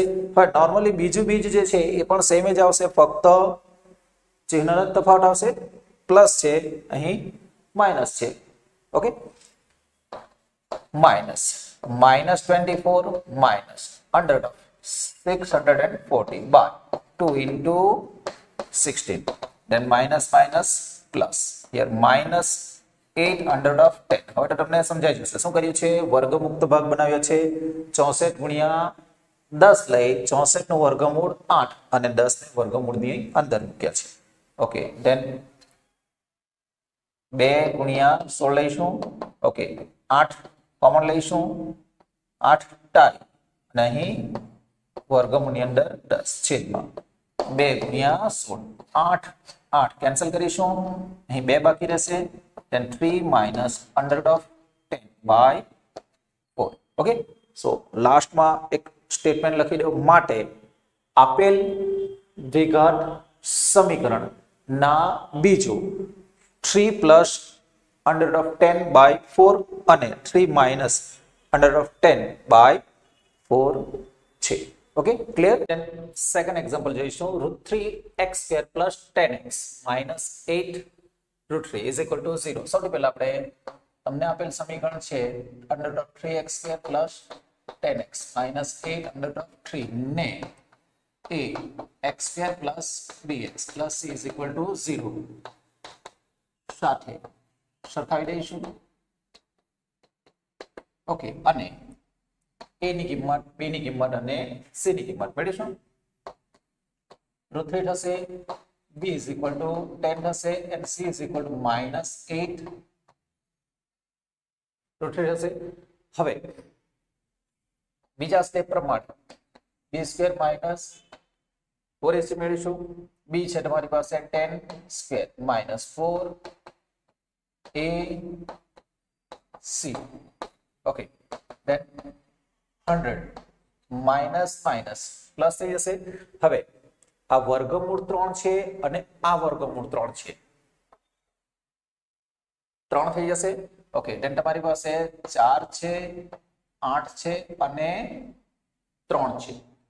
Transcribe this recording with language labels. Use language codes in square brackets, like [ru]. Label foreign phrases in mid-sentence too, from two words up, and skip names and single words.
[gu] હવે નોર્મલી બીજું બીજ જે છે એ પણ સેમ જ આવશે, ફક્ત ચિહ્નનો તફાવત આવશે. [en] પ્લસ [gu] છે, અહીં [en] માઇનસ છે. okay, minus -24 minus √640 by 2 * 16 then minus minus plus here minus 8 √10. [gu] હવે તો તમને સમજાઈ જશે શું કર્યું છે? વર્ગમુક્ત ભાગ બનાવ્યો છે. 64 ગુણ્યા 10 લઈ 64 નું વર્ગમૂળ 8 અને 10 ને વર્ગમૂળની અંદર મૂક્યા છે. ઓકે, then 2 ગુણ્યા 16 લઈશું. ઓકે, 8 કોમન લઈશું. 8 તારી नहीं वर्गमूळની અંદર 10 છેદમાં 2 ગુણ્યા 16 8 8 કેન્સલ કરીશું અહીં 2 બાકી રહેશે [en] then 3 minus under root of 10 by 4 okay so [gu] લાસ્ટમાં એક સ્ટેટમેન્ટ લખી દો માટે આપેલ દ્વિઘાત સમીકરણ ના બીજું [en] 3 plus under root of 10 by 4 અને 3 minus under root of 10 by 4 છે okay clear then second example જોઈશું √3x square plus 10x minus 8 √3 is equal to 0 [gu] સૌથી પહેલા આપણે તમને આપેલ સમીકરણ છે [en] under root of 3x square plus 10x minus 8 under root of 3 ને a x square plus bx plus c is equal to 0 [gu] સાથે સરખાવી દઈશું ઓકે અને a ની કિંમત b ની કિંમત અને c ની કિંમત મેળવીશું √3 થશે [en] b is equal to 10 [gu] થશે [en] and c is equal to -8 [gu] √3 થશે હવે બીજા સ્ટેપ પ્રમાણે [en] b square minus 4ac [gu] મેળવીશું b છે તમારી પાસે [en] 10 square minus 4 a [gu] c [en] okay then 100 minus minus plus [gu] થઈ જશે હવે આ વર્ગમૂળ 3 છે અને આ વર્ગમૂળ 3 છે 3 થઈ જશે [en] okay then [gu] તમારી પાસે 4 છે 8 છે અને 3 છે